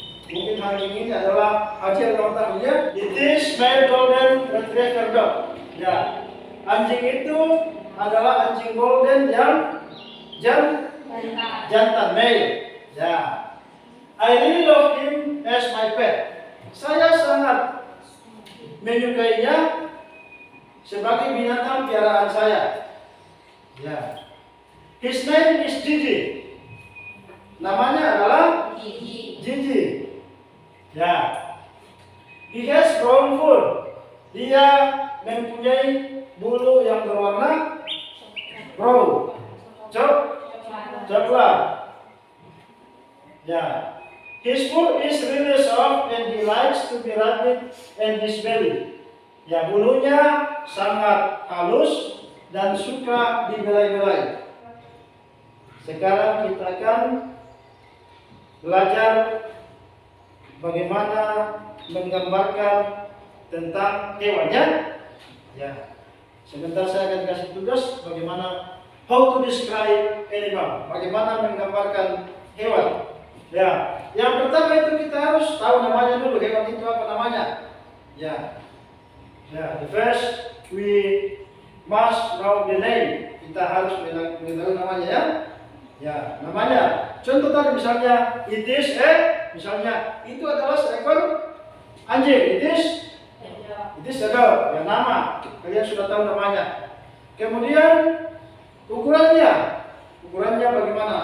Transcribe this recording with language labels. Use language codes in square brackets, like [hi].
[id] Mungkin anjing ini adalah hasil otaknya. [en] It is male golden retriever dog. [id] Ya, anjing itu adalah anjing golden yang jantan male. [en] Ya, I really love him as my pet. [id] Saya sangat menyukainya sebagai binatang piaraan saya. [en] Ya, his name is Gigi. [id] Namanya adalah Gigi. [en] Ya, he has brown fur. [id] Dia mempunyai bulu yang berwarna brown, coklat. [en] Ya, his fur is really soft and he likes to be rubbed in his belly. [id] Ya, bulunya sangat halus dan suka dibelai-belai. Sekarang kita akan belajar bagaimana menggambarkan tentang hewannya. Ya, sebentar saya akan kasih tugas bagaimana [en] how to describe animal, [id] bagaimana menggambarkan hewan. Ya, yang pertama itu kita harus tahu namanya dulu, hewan itu apa namanya. [en] Ya, the first we must know the name. [id] Kita harus mengetahui namanya ya. Ya, namanya. Contoh tadi misalnya [en] it is [id] misalnya itu adalah seekor anjing. [en] It is a dog. [id] Ya, nama. Kalian sudah tahu namanya. Kemudian ukurannya bagaimana?